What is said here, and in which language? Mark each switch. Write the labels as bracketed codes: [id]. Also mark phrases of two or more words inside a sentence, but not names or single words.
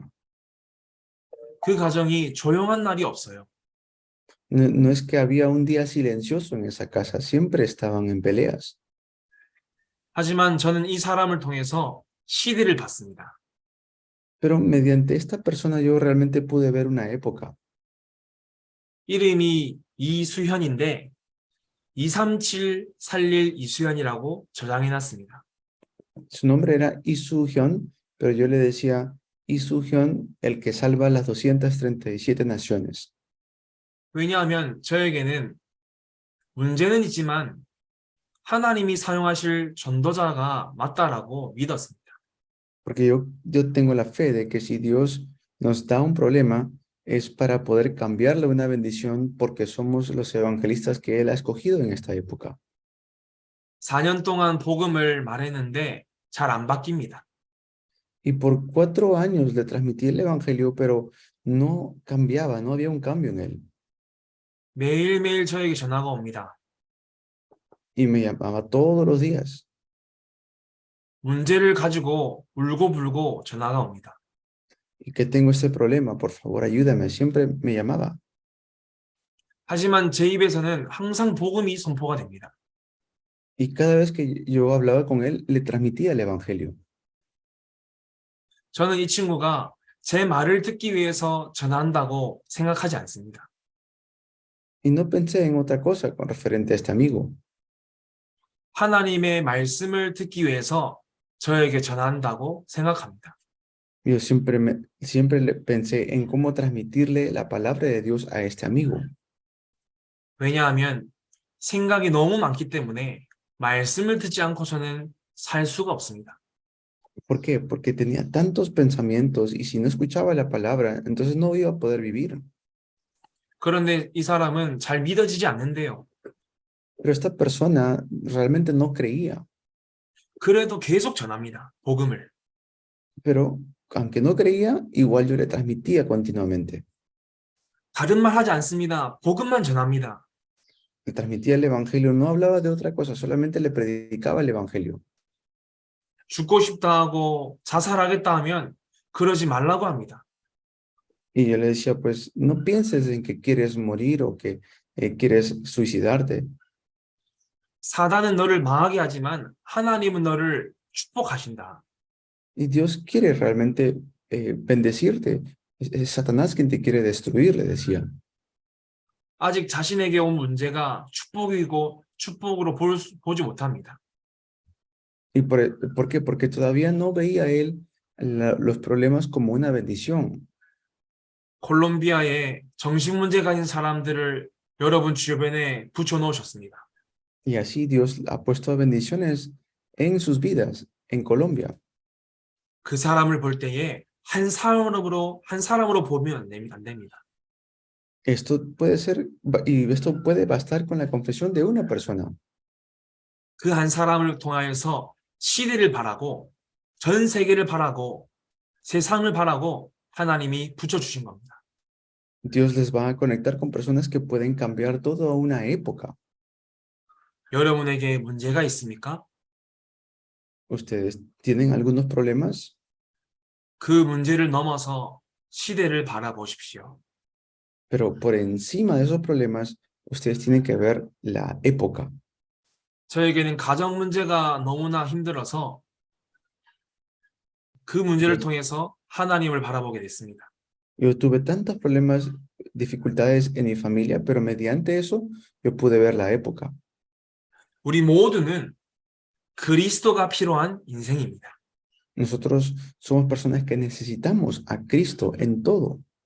[ko] 그 가정이 조용한 날이 없어요. [es] No es que había un día silencioso en esa casa, siempre estaban en peleas. [ko] 하지만 저는 이 사람을 통해서 시대를 봤습니다. [es] Pero mediante esta persona yo realmente pude ver una época. [ko] 이름이 이수현인데 23741 이수현이라고 저장해놨습니다. [es] Su nombre era Lee Soo-hyun, pero yo le decía Lee Soo-hyun, el que salva las 237 naciones. [ko] 왜냐하면 저에게는 문제는 있지만 하나님이 사용하실 전도자가 맞다라고 믿었습니다. [es] Porque yo tengo la fe de que si Dios nos da un problema es para poder cambiarle una bendición porque somos los evangelistas que Él ha escogido en esta época. [ko] 4년 동안 복음을 말했는데 잘 안 바뀝니다. [es] Y por 4 años le transmití el evangelio, pero no cambiaba, no había un cambio en él. [ko] 매일매일 저에게 전화가 옵니다. [es] Y me llamaba todos los días. [ko] 문제를 가지고 울고불고 전화가 옵니다. [es] Y que tengo este problema, por favor, ayúdame. Siempre me llamaba. [ko] 하지만 제 입에서는 항상 복음이 선포가 됩니다. [es] Y cada vez que yo hablaba con él, le transmitía el evangelio. [ko] 저는 이 친구가 제 말을 듣기 위해서 전화한다고 생각하지 않습니다. [es] Y no pensé en otra cosa con referente a este amigo. [ko] 하나님의 말씀을 듣기 위해서 저에게 전화한다고 생각합니다. [es] Yo siempre pensé en cómo transmitirle la palabra de Dios a este amigo. [ko] 왜냐하면 생각이 너무 많기 때문에 말씀을 듣지 않고서는 살 수가 없습니다. [es] ¿Por qué? Porque tenía tantos pensamientos y si no escuchaba la palabra, entonces no iba a poder vivir. [ko] 그런데 이 사람은 잘 믿어지지 않는데요. [es] Pero esta persona realmente no creía, [ko] 그래도 계속 전합니다. 복음을. [es] pero aunque no creía, igual yo le transmitía continuamente. [ko] 다른 말 하지 않습니다. 복음만 전합니다. [es] Le transmitía el evangelio, no hablaba de otra cosa, solamente le predicaba el evangelio. [ko] 죽고 싶다 하고 자살하겠다 하면 그러지 말라고 합니다. [es] Y yo le decía, pues no pienses en que quieres morir o que quieres suicidarte. [ko] 사단은 너를 망하게 하지만 하나님은 너를 축복하신다. [es] Y Dios quiere realmente bendecirte. Es Satanás quien te quiere destruir, le decía. [ko] 아직 자신에게 온 문제가 축복이고 축복으로 보지 못합니다. [es] ¿Y por qué? Porque todavía no veía él los problemas como una bendición. [ko] 콜롬비아에 정신 문제 가진 사람들을 여러분 주변에 붙여놓으셨습니다. [es] Y así Dios ha puesto bendiciones en sus vidas en Colombia. [ko] 그 사람을 볼 때에 한 사람으로 보면 안 됩니다. [es] Esto puede ser, y esto puede bastar con la confesión de una persona. [ko] 그 한 사람을 통하여서 시대를 바라고 전 세계를 바라고 세상을 바라고 하나님이 붙여주신 겁니다. [es] Dios les va a conectar con personas que pueden cambiar toda una época. [ko] 여러분에게 문제가 있습니까? [es] ¿Ustedes tienen algunos problemas? [ko] 그 문제를 넘어서 시대를 바라보십시오. [es] Pero por encima de esos problemas, ustedes tienen que ver la época. [ko] 저에게는 가정 문제가 너무나 힘들어서 그 문제를 통해서 하나님을 바라보게 됐습니다. [es] Yo tuve tantos problemas, dificultades en mi familia, pero mediante eso yo pude ver la época. [ko] 우리 모두는 그리스도가 필요한 인생입니다. [es] Nosotros somos personas que necesitamos a Cristo en todo.